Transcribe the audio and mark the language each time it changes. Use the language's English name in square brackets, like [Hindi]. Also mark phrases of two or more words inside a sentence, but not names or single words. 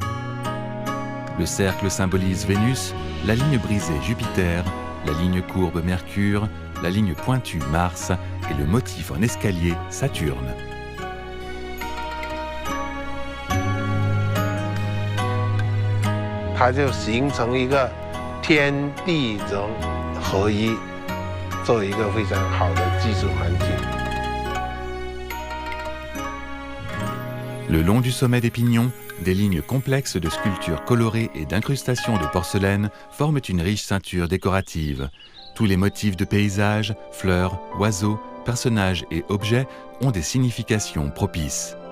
[French] Le cercle symbolise Vénus, la ligne brisée Jupiter, la ligne courbe Mercure, la ligne pointue Mars et le motif en escalier Saturne. [Chinese] Ça 就形成一个天地人合一，做一个非常好的居住环境。 [French] Le long du sommet des pignons, des lignes complexes de sculptures colorées et d'incrustations de porcelaine forment une riche ceinture décorative. Tous les motifs de paysages, fleurs, oiseaux, personnages et objets ont des significations propices.